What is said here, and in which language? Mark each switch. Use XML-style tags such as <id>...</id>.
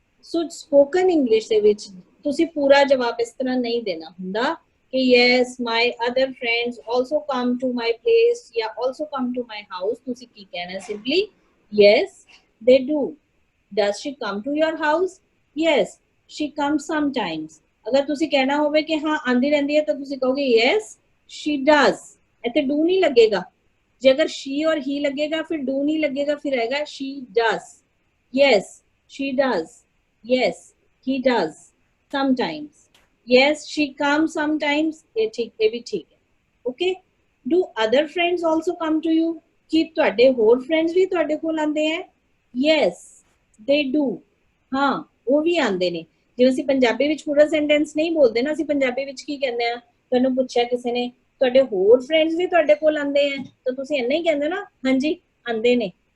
<pa>So spoken English ਦੇ ਵਿੱਚ ਤੁਸੀਂ ਪੂਰਾ ਜਵਾਬ ਇਸ ਤਰ੍ਹਾਂ ਨਹੀਂ ਦੇਣਾ ਹੁੰਦਾ ਕਿ</pa> <en>yes my other friends also come to my place</en> <pa>ਜਾਂ</pa> <en>also come to my house.</en> <pa>ਤੁਸੀਂ ਕੀ ਕਹਿਣਾ</pa> <en>simply yes they do. Does she come to your house? Yes she comes sometimes.</en> <pa>ਅਗਰ ਤੁਸੀਂ ਕਹਿਣਾ ਹੋਵੇ ਕਿ ਹਾਂ ਆਂਦੀ ਰਹਿੰਦੀ ਹੈ ਤਾਂ ਤੁਸੀਂ ਕਹੋਗੇ</pa> <en>yes she does.</en> <pa>ਇੱਥੇ do ਨਹੀਂ ਲੱਗੇਗਾ। ਜੇ ਅਗਰ</pa> <hi>she और he लगेगा फिर do नहीं लगेगा, फिर आएगा</hi> <en>she does. Yes she does. Yes he does sometimes. Yes she comes sometimes.</en> <hi>ये भी ठीक है। Okay.</hi> <en>Do other friends also come to you?</en> <pa>कि ਤੁਹਾਡੇ ਹੋਰ friends ਵੀ ਤੁਹਾਡੇ ਕੋਲ ਆਉਂਦੇ ਹੈ?</pa> <en>Yes they do.</en> <pa>हाँ ਉਹ ਵੀ ਆਉਂਦੇ ਨੇ। ਜਿਵੇਂ ਅਸੀਂ ਪੰਜਾਬੀ ਵਿੱਚ ਪੂਰਾ ਸੈਂਟੈਂਸ ਨਹੀਂ ਬੋਲਦੇ ਨਾ, ਅਸੀਂ ਪੰਜਾਬੀ ਵਿੱਚ ਕੀ ਕਹਿੰਦੇ ਆ, ਤੁਹਾਨੂੰ ਪੁੱਛਿਆ ਕਿਸੇ ਨੇ ਤੁਹਾਡੇ ਹੋਰ ਫਰੈਂਡਸ ਵੀ ਤੁਹਾਡੇ ਕੋਲ ਆਉਂਦੇ ਆ ਤਾਂ ਤੁਸੀਂ ਇੰਨਾ ਹੀ ਕਹਿੰਦੇ ਨਾ ਹਾਂਜੀ ਆਉਂਦੇ ਨੇ।</pa>